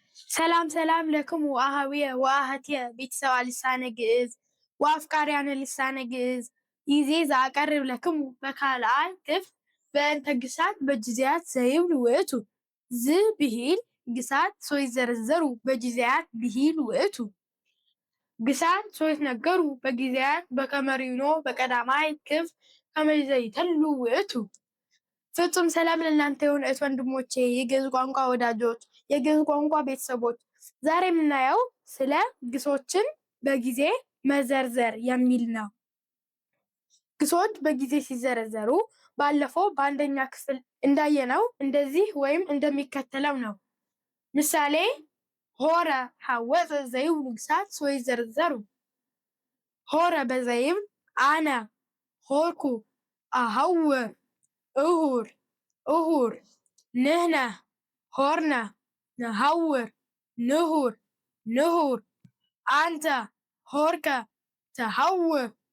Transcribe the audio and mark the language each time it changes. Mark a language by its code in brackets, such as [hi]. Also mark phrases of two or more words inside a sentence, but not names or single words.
[gez] ሰላም ሰላም ለክሙ አሃዊየ ወአሃትየ ቤተሰባ ልሳነ ግዕዝ ወአፍቃርያነ ልሳነ ግዕዝ ይዜ ዘአቀርብ ለክሙ በካልአይ ክፍል በእንተ ግሳት በጊዜያት ዘይብል ውእቱ ብሂል ግሳት ሶይዘረዘሩ በጊዜያት ብሂል ውእቱ ግሳት ሶይትነገሩ በጊዜያት በከመሪኖ በቀዳማይ ክፍል ከመይዘይተሉ ውእቱ። [am] ፍጹም ሰላም ለእናንተ ይሁን እህት ወንድሞቼ፣ የግዕዝ ቋንቋ ወዳጆች፣ የግዕዝ ቋንቋ ቤተሰቦች። ዛሬ የምናየው ስለ ግሶችን በጊዜ መዘርዘር የሚል ነው። ግሶች በጊዜ ሲዘረዘሩ ባለፈው በአንደኛ ክፍል እንዳየነው እንደዚህ ወይም እንደሚከተለው ነው። ምሳሌ [gez] ሆረ ሐወፀ ዘይብሉ ግሳት ሶይዘረዘሩ። ሆረ በዘይብል አነ ሆርኩ አሐውር እሁር እሁር ንሕነ ሆርነ ነሐውር ንሁር ንሁር አንተ ሆርከ ተሐውር